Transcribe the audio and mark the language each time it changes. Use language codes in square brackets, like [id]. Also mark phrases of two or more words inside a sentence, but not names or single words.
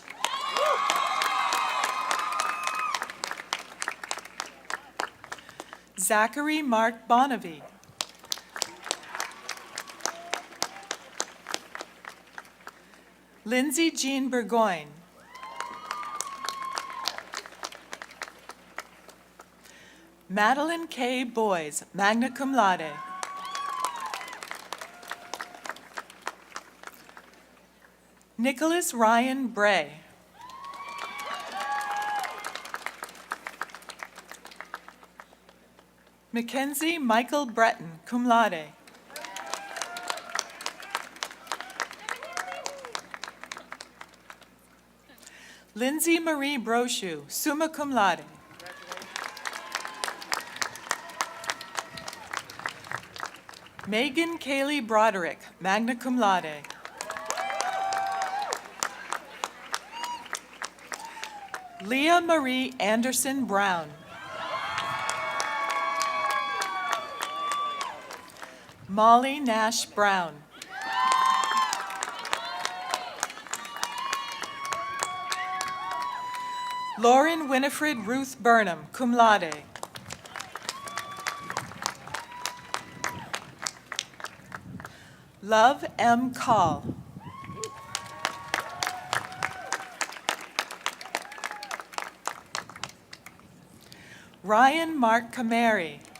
[en] Zachary Mark Bonnevie. Lindsay Jean Burgoyne. Madeline K. Boys, [la] magna cum laude. [en] Nicholas Ryan Bray. Mackenzie Michael Breton, [la] cum laude. [en] Lindsay Marie Brochu, [la] summa cum laude. [en] Megan Kaylee Broderick, [la] magna cum laude. [en] Leah Marie Anderson Brown. Molly Nash Brown. Lauren Winifred Ruth Burnham, [la] cum laude. [en] Love M. Call. Ryan Mark Camary.